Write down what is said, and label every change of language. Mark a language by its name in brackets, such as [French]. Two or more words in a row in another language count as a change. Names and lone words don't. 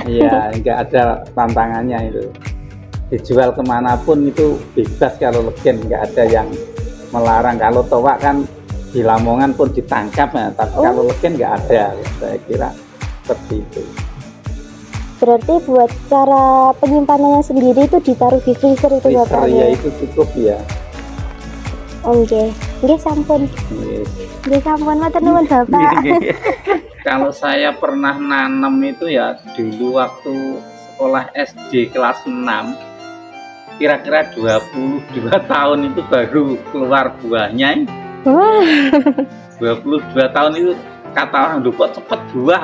[Indonesian] Iya, nggak ada tantangannya itu. Dijual kemanapun itu bebas kalau legen, nggak ada yang melarang. Kalau toak kan di Lamongan pun ditangkap ya, tapi kalau legen nggak ada. Saya kira seperti itu. Berarti buat cara penyimpanannya sendiri itu ditaruh di freezer itu ya Pak? Ya itu cukup ya. [Javanese] Nggih sampun. Nggih sampun matur nuwun [Indonesian] Bapak. Kalau saya pernah nanam itu ya dulu waktu sekolah SD kelas 6, kira-kira 22 tahun itu baru keluar buahnya. 22 tahun itu kata orang kok cepet buah.